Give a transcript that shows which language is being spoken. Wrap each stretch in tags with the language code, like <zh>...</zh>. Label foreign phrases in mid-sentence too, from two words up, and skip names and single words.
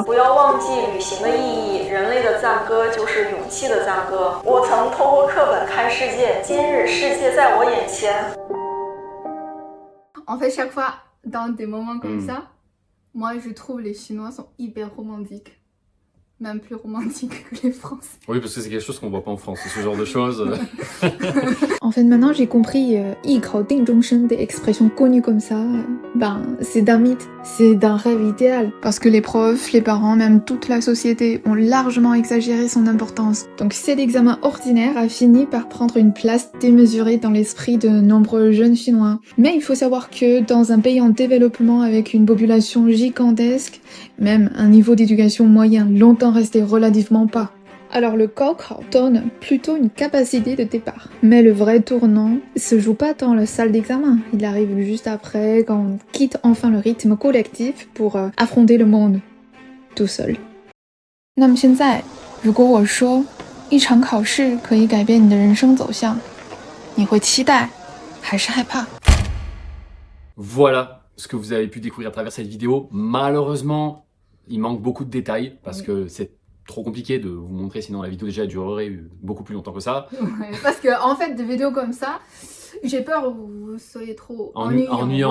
<zh>不要忘记旅行的意义，人类的赞歌就是勇气的赞歌。我曾透过课本看世界，今日世界在我眼前。</zh> <fr>En fait, chaque fois, dans des moments comme ça, moi je trouve les Chinois sont hyper romantiques. Même plus romantiques que les Français. Oui, parce que c'est quelque chose qu'on voit pas en France, ce genre de choses. En fait, maintenant j'ai compris,</fr> <zh>艺考定终身</zh> <fr>des expressions connues comme ça, ben c'est d'un mythe, c'est d'un rêve idéal. Parce que les profs, les parents, même toute la société ont largement exagéré son importance. Donc cet examen ordinaire a fini par prendre une place démesurée dans l'esprit de nombreux jeunes Chinois. Mais il faut savoir que dans un pays en développement avec une population gigantesque, même un niveau d'éducation moyen longtemps resté relativement bas. Alors le Gaokao donne plutôt une capacité de départ. Mais le vrai tournant se joue pas dans la salle d'examen. Il arrive juste après, quand on quitte enfin le rythme collectif pour affronter le monde tout seul.</fr> <zh>那么现在，如果我说一场考试可以改变你的人生走向，你会期待还是害怕？</zh> <fr>Voilà ce que vous avez pu découvrir à travers cette vidéo. Malheureusement, il manque beaucoup de détails parce que c'est trop compliqué de vous montrer, sinon la vidéo déjà durerait beaucoup plus longtemps que ça. Ouais, parce que en fait, des vidéos comme ça, j'ai peur que vous soyez trop ennuyant.</fr>